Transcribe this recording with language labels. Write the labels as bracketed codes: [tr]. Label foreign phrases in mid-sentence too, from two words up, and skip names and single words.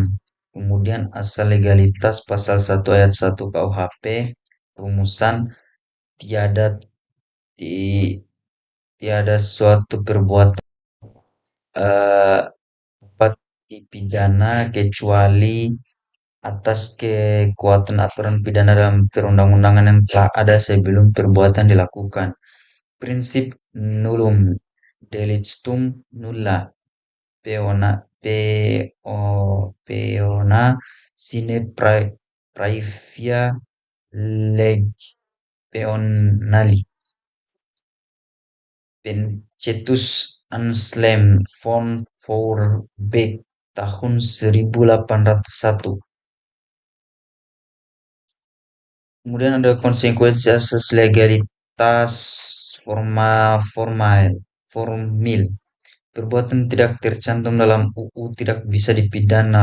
[id] Kemudian asal legalitas pasal 1 ayat 1 KUHP, rumusan tiada ti- tiada suatu perbuatan dapat dipidana kecuali atas kekuatan aturan pidana dalam perundang-undangan yang telah ada sebelum perbuatan dilakukan. [la] Prinsip nullum delictum nulla peona sine praevia lege peonali. [id] Pencetus Anselm von Feuerbach tahun 1801. Kemudian ada konsekuensi asas legalitas formil. Perbuatan tidak tercantum dalam UU tidak bisa dipidana.